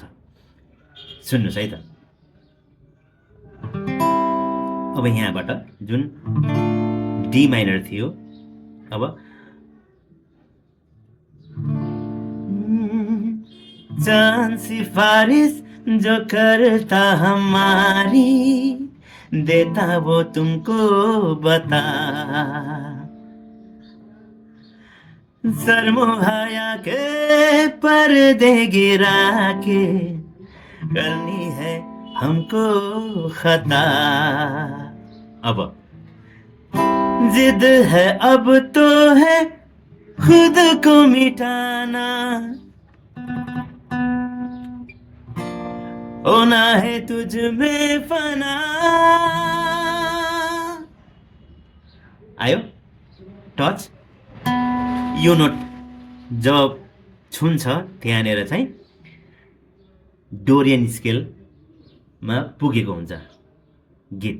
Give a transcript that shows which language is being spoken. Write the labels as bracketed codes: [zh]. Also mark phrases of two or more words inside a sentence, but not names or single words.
[ne] सुन्नुहोस् है त। अब यहाँबाट जुन [en] D minor [ne] थियो, अब [hi] चांद सिफारिश जो करता हमारी देता वो तुमको बता। सरमोहाया के पर्दे गिरा के करनी है हमको खता। अब जिद है अब तो है खुद को मिटाना, होना है तुझ में फना। [ne] आयो टच। यो नोट जब छुन्छ त्यहाँनिर चाहिँ डोरियन स्केलमा पुगेको हुन्छ गीत।